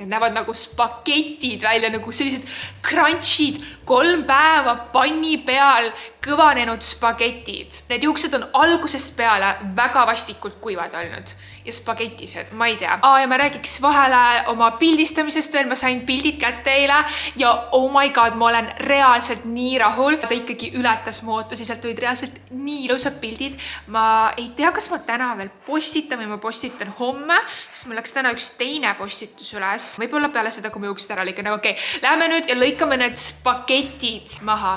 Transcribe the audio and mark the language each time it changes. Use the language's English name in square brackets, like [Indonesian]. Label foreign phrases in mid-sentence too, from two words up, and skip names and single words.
[Estonian] Need näevad nagu spagetid välja, nagu sellised crunchid, 3 päeva panni peal kõvanenud spagetid. Need juuksed on algusest peale väga vastikult kuivad olnud ja spagetised, ma ei tea. Ja ma räägiks vahele oma pildistamisest veel, ma sain pildid kätte eile ja [English] oh my god, [Estonian] ma olen reaalselt nii rahul. Ta ikkagi ületas mu ootusi, sealt olid reaalselt nii ilusad pildid. Ma ei tea, kas ma täna veel postitan või ma postitan homme, sest mul läks täna üks teine postitus üles. Võib-olla peale seda, kui ma juuksed ära lõikan, aga okei. Läheme nüüd ja lõikame need spagetid maha.